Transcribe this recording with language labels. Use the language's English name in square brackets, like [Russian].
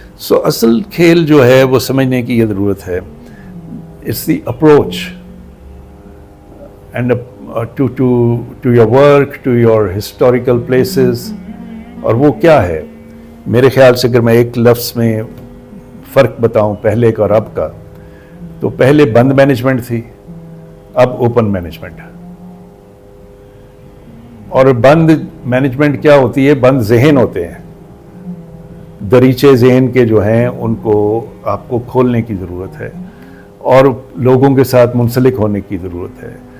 [Hindi] So असल खेल जो है वो समझने की ये ज़रूरत है. [English] It's the approach and to your work, to your historical places. [Hindi] और वो क्या है, मेरे ख्याल से अगर मैं एक लफ्ज़ में फ़र्क बताऊं पहले का और अब का, तो पहले बंद मैनेजमेंट थी, अब ओपन मैनेजमेंट. और बंद मैनेजमेंट क्या होती है, बंद जहन होते हैं, दरीचे जहन के जो हैं उनको आपको खोलने की ज़रूरत है और लोगों के साथ मुंसलिक होने की ज़रूरत है.